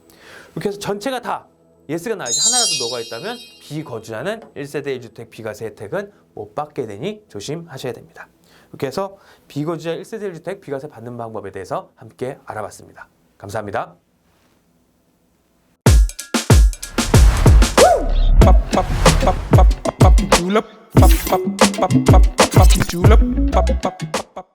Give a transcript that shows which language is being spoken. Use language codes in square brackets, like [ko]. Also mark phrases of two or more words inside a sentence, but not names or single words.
[ko] 이렇게 해서 전체가 다 예스가 나야지 하나라도 녹아 있다면 비거주자는 1세대 1주택 비과세 혜택은 못 받게 되니 조심하셔야 됩니다. 이렇게 해서 비거주자 1세대 1주택 비과세 받는 방법에 대해서 함께 알아봤습니다. 감사합니다. Julep, pap pap pap pap pap julep, pap pap.